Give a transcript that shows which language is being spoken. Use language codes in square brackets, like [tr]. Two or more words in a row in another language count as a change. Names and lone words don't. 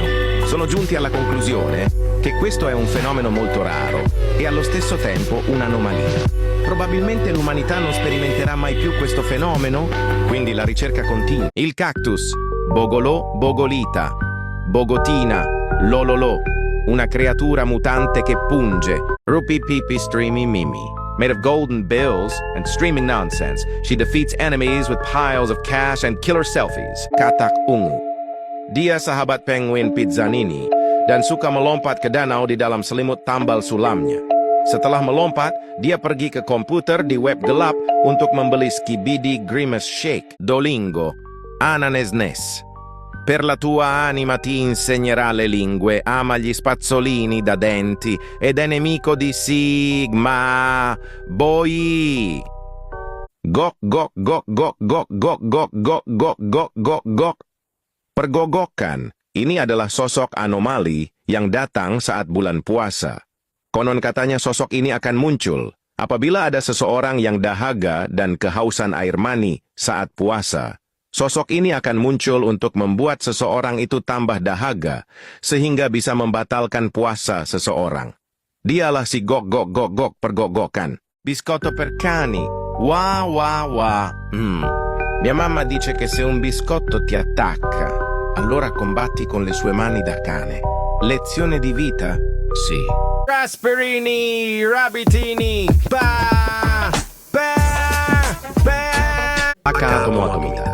[it] Sono giunti alla conclusione che questo è un fenomeno molto raro e allo stesso tempo un'anomalia. Probabilmente l'umanità non sperimenterà mai più questo fenomeno, quindi la ricerca continua. Il cactus, Bogolò, Bogolita, Bogotina, Lololò, una creatura mutante che punge. Rupi Pipi Streamy Mimi. [en] Made of golden bills and streaming nonsense, she defeats enemies with piles of cash and killer selfies. [id] Katak Ungu. Dia sahabat penguin Pizzanini dan suka melompat ke danau di dalam selimut tambal sulamnya. Setelah melompat, dia pergi ke komputer di web gelap untuk membeli Skibidi Grimace Shake, Dolingo, Ananesnes. [it] Per la tua anima ti insegnerà le lingue, ama gli spazzolini da denti ed è nemico di Sigma Boy. [id] Gok. Pergogokan. Ini adalah sosok anomali yang datang saat bulan puasa. Konon katanya sosok ini akan muncul apabila ada seseorang yang dahaga dan kehausan air mani saat puasa. Sosok ini akan muncul untuk membuat seseorang itu tambah dahaga sehingga bisa membatalkan puasa seseorang. Dialah si gok pergogokan. [it] Biscotto per cani. [id] Wah. [it] Mia mamma dice che se un biscotto ti attacca, allora combatti con le sue mani da cane. Lezione di vita? Sì. Rasperini, Rabbitini, Atomo Atomita.